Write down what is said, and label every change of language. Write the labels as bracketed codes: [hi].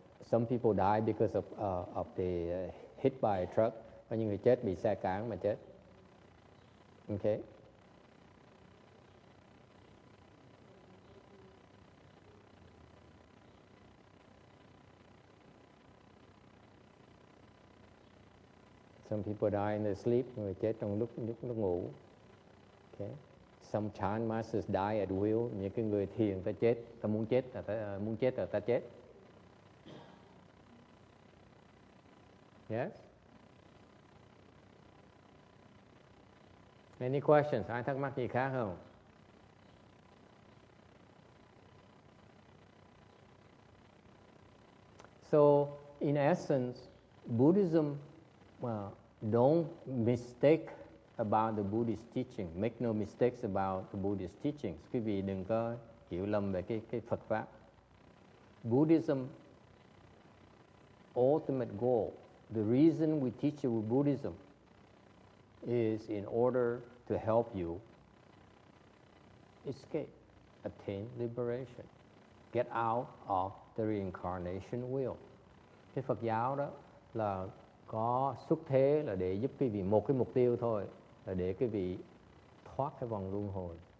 [en] Some people die because of the hit by a truck. [vi] Có những người chết bị xe cán mà chết. Okay. [en] Some people die in their sleep, [vi] người chết trong lúc ngủ. [en] Okay. Some chant masters die at will, [vi] những cái người thiền ta chết, ta muốn chết là ta chết. [en] Yes. Any questions? [vi] Ai thắc mắc gì khác không? [en] So, in essence, Buddhism, don't mistake about the Buddhist teaching. Make no mistakes about the Buddhist teachings. [vi] Quý vị đừng có hiểu lầm về cái Phật pháp. [en] Buddhism, ultimate goal, the reason we teach you Buddhism is in order to help you escape, attain liberation, get out of the reincarnation wheel. [vi] Cái Phật giáo đó là có xuất thế là để giúp quý vị một cái mục tiêu thôi, là để quý vị thoát cái vòng luân hồi.